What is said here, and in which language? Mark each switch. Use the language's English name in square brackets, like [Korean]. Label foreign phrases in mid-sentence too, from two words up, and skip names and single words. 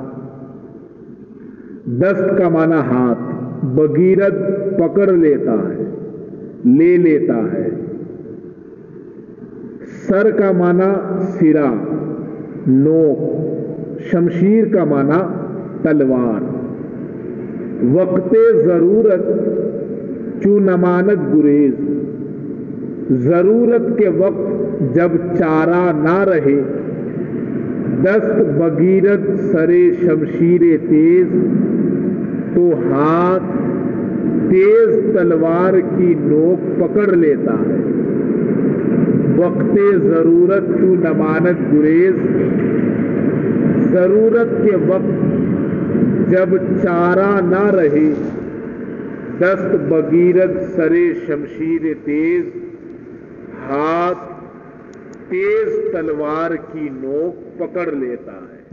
[Urdu] دست کا معنی ہاتھ، بگیرد پکڑ لیتا ہے، لے لیتا ہے، سر کا معنی سرا، نوک، شمشیر کا معنی تلوار، [Persian] وقت ضرورت چوں نماند [Urdu] گریز، ضرورت کے وقت جب چارہ نہ رہے، [Persian] دست بگیرد سرے شمشیر تیز، [Urdu] تو ہاتھ تیز تلوار کی نوک پکڑ لیتا ہے، [Persian] وقت ضرورت چوں نماند گریز، [Urdu] ضرورت کے وقت جب چارہ نہ رہے، [Persian] دست بگیرد سرے شمشیر تیز، [Urdu] ہاتھ تیز تلوار کی نوک پکڑ لیتا ہے.